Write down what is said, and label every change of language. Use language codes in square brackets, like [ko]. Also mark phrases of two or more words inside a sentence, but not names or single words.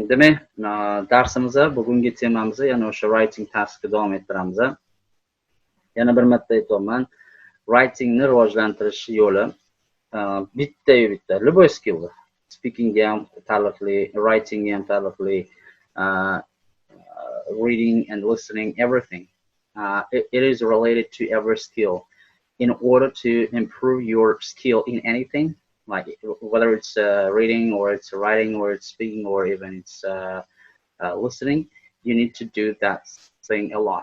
[uz] Demak, darsimizda bugungi temamizni yana o'sha writing taskga davom ettiramiz. Yana bir marta aytaman, writingni rivojlantirish yo'li bitta любой skill. Speaking ham taalluqli, writing ham taalluqli, [en] reading and listening, everything. It is related to every skill. In order to improve your skill in anything, like whether it's reading or it's writing or it's speaking or even it's listening, you need to do that thing a lot.